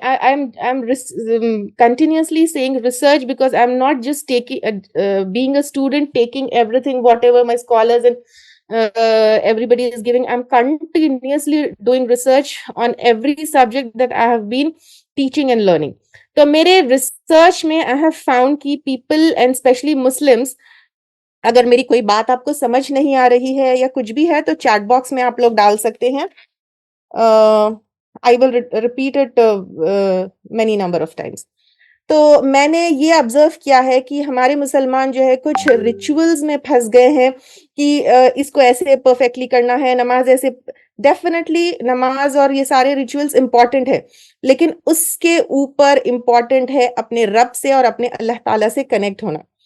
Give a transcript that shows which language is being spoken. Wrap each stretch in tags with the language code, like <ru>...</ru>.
<en>I'm continuously saying research because I'm not just taking being a student taking everything whatever my scholars and everybody is giving. I'm continuously doing research on every subject that I have been teaching and learning. So</en> <ur>mere research mein</ur> <en>I have found ki people and especially Muslims</en> <ur>اگر میری کوئی بات آپ کو سمجھ نہیں آ رہی ہے یا کچھ بھی ہے تو چیٹ باکس میں آپ لوگ ڈال سکتے ہیں.</ur> <en>I will repeat it many number of times.</en> <ur>تو میں نے یہ آبزرو کیا ہے کہ ہمارے مسلمان جو ہے کچھ ریچولز میں پھنس گئے ہیں کہ اس کو ایسے پرفیکٹلی کرنا ہے, نماز ایسے. ڈیفینیٹلی نماز اور یہ سارے ریچولز امپورٹنٹ ہے, لیکن اس کے اوپر امپورٹنٹ ہے اپنے رب سے اور اپنے اللہ تعالیٰ سے کنیکٹ ہونا.</ur>